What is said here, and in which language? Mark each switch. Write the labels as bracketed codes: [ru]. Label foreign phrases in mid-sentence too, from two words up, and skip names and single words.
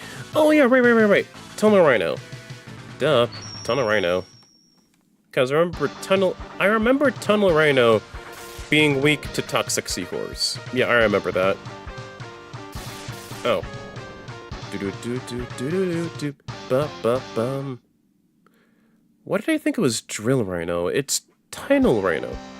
[en] Oh yeah, right. Tunnel Rhino. Duh, Tunnel Rhino. Because I remember Tunnel Rhino being weak to Toxic Seahorse. Yeah, I remember that. Oh. Ba-ba-bum. What did I think it was Drill Rhino? It's Tunnel Rhino.